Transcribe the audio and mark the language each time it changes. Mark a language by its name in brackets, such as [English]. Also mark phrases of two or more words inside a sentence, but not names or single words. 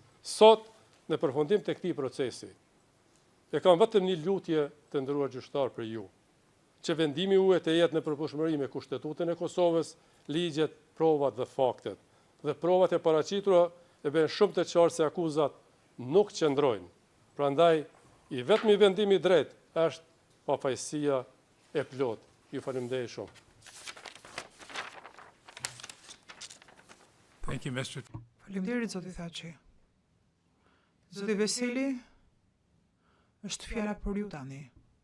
[Albanian] Sot, në përfundim të këtij procesi, e kam vetëm një lutje të nderuar gjyqtar për ju, që vendimi juaj të jetë në përputhshmëri me Kushtetutën e Kosovës, ligjet, provat dhe faktet. Dhe provat e paraqitura e bën shumë të qartë se akuzat nuk qëndrojnë. Prandaj, i vetmi vendim i drejtë është pafajësia e plotë. Ju falemnderoj shumë. [English] Thank you, Mr. [Albanian] Faleminderit, zoti Thaçi. Zoti Veseli, është fjala për ju tani.